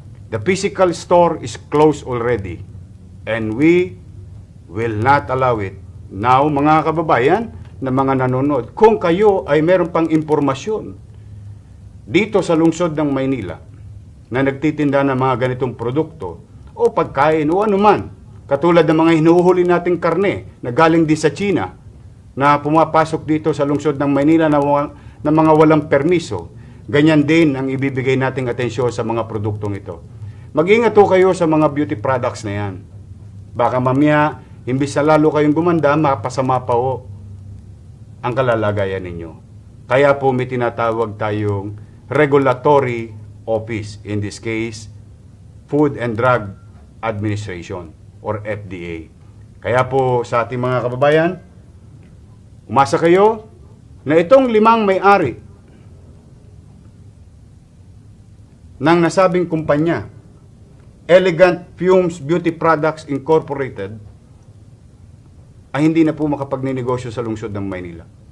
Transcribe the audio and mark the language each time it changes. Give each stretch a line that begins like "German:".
English: The physical store is closed already and we will not allow it.
Filipino: Now, mga kababayan na mga nanonood, kung kayo ay meron pang impormasyon dito sa lungsod ng Maynila na nagtitinda ng mga ganitong produkto o pagkain o anuman, katulad ng mga hinuhuli nating karne na galing din sa China na pumapasok dito sa lungsod ng Maynila na mga walang permiso, ganyan din ang ibibigay nating atensyon sa mga produktong ito. Mag-ingat po kayo sa mga beauty products na yan. Baka mamaya, imbis na lalo kayong gumanda, mapasama pa o ang kalalagayan ninyo. Kaya po may tinatawag tayong regulatory office, in this case, Food and Drug Administration or FDA. Kaya po sa ating mga kababayan, umasa kayo na itong 5 may-ari ng nasabing kumpanya, Elegant Fumes Beauty Products Incorporated, ay hindi na po makapagninegosyo sa lungsod ng Maynila.